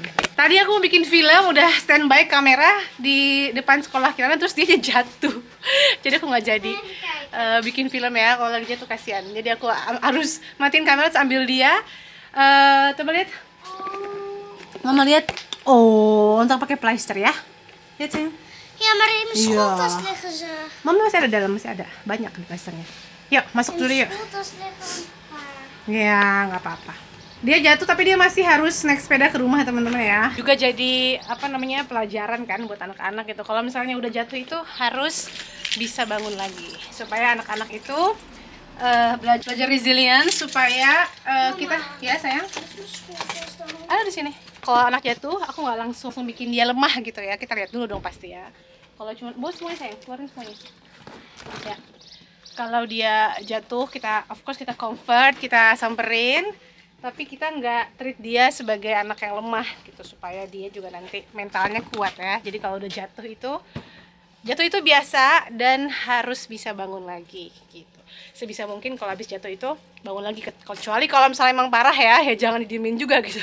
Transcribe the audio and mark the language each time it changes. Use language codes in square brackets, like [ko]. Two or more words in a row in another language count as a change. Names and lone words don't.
[id] Tadi aku mau bikin film, udah standby kamera di depan sekolah Kirana, terus dia jatuh. Jadi aku nggak jadi bikin film ya, kalau lagi jatuh kasihan. Jadi aku harus matiin kamera terus ambil dia. Coba lihat. Mama lihat. Oh, untuk pakai pleister ya. Lihat sayang. [nl] Ja, maar in mijn schooltas liggen ze. [id] Mama masih ada dalam, masih ada. Banyak nih pleisternya. Yuk, masuk dulu yuk. [nl] In mijn schooltas liggen een paar. [id] Ya, nggak apa-apa. Dia jatuh tapi dia masih harus naik sepeda ke rumah teman-teman ya. Juga jadi pelajaran kan buat anak-anak gitu. Kalau misalnya udah jatuh itu harus bisa bangun lagi supaya anak-anak itu belajar resilience, supaya kita ya sayang. Ada di sini. Kalau anak jatuh, aku nggak langsung bikin dia lemah gitu ya. Kita lihat dulu dong pasti ya. Kalau cuma bos semuanya sayang, keluarin semuanya. Ya. Kalau dia jatuh, [en] of course [id] kita comfort, kita samperin. Tapi kita nggak treat dia sebagai anak yang lemah gitu, supaya dia juga nanti mentalnya kuat ya. Jadi kalau udah jatuh itu biasa dan harus bisa bangun lagi gitu. Sebisa mungkin kalau habis jatuh itu bangun lagi, kecuali kalau misalnya emang parah ya jangan didiemin juga gitu.